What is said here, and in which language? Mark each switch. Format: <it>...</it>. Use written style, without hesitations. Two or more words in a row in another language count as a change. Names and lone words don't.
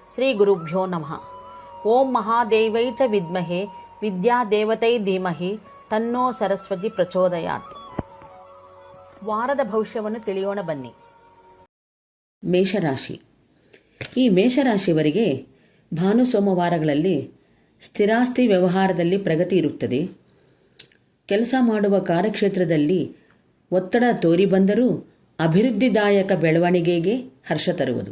<sa>ಗುರುಭ್ಯೋ ನಮಃ. ಓಂ ಮಹಾದೇವೈ ಚ ವಿದ್ಮಹೆ ವಿದ್ಯಾದೇವತೈ ಧೀಮಹಿ ತನ್ನೋ ಸರಸ್ವತಿ ಪ್ರಚೋದಯಾತ್.</sa> <kn>ವಾರದ ಭವಿಷ್ಯವನ್ನು ತಿಳಿಯೋಣ ಬನ್ನಿ. ಮೇಷರಾಶಿ. ಈ ಮೇಷರಾಶಿಯವರಿಗೆ ಭಾನು ಸೋಮವಾರಗಳಲ್ಲಿ ಸ್ಥಿರಾಸ್ತಿ ವ್ಯವಹಾರದಲ್ಲಿ ಪ್ರಗತಿ ಇರುತ್ತದೆ. ಕೆಲಸ ಮಾಡುವ ಕಾರ್ಯಕ್ಷೇತ್ರದಲ್ಲಿ ಒತ್ತಡ ತೋರಿ ಬಂದರೂ ಅಭಿವೃದ್ಧಿದಾಯಕ ಬೆಳವಣಿಗೆಗೆ ಹರ್ಷ ತರುವುದು.</kn>